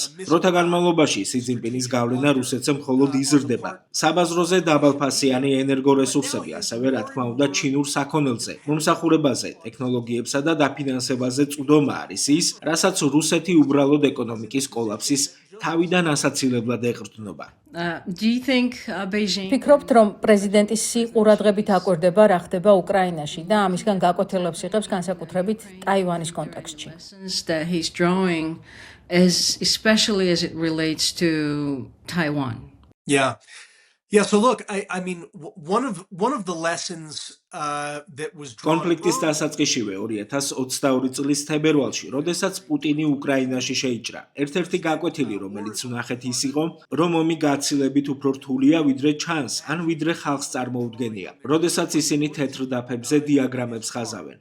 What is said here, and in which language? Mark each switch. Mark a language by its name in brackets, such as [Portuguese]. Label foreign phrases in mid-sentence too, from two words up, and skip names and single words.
[Georgian] დროთა განმავლობაში სი ძინპინის გავლენა რუსეთზე მხოლოდ იზრდება. საბაზროზე დაბალფასიანი ენერგორესურსები, ასევე რა თქმა უნდა ჩინურ საქონელზე, მომსახურებაზე, ტექნოლოგიებსა და დაფინანსებაზე წვდომა არის ის, რასაც რუსეთი უბრალოდ ეკონომიკის კოლაფსის თავიდან ასაცილებლად ეყრდნობა. [English] Do you think Beijing [Georgian] ფიქრობთ, რომ პრეზიდენტის სიყურადღებით აკვირდება რა ხდება უკრაინაში და ამისგან გაკვეთილებს იღებს განსაკუთრებით ტაივანის კონტექსტში? [English] lessons that he's drawing, especially as it relates to Taiwan? Yeah. Yeah, so look, I mean, one of the lessons that was drawn [Georgian] კონფლიქტის დასაწყისშივე 2022 წლის თებერვალში, როდესაც პუტინი უკრაინაში შეიჭრა. ერთ-ერთი გაკვეთილი, რომელიც ვნახეთ ის იყო, რომ ომი გაცილებით უფრო რთულია, ვიდრე ჩანს, ან ვიდრე ხალხს წარმოუდგენია. როდესაც ისინი თეთრ დაფებზე დიაგრამებს ხაზავენ.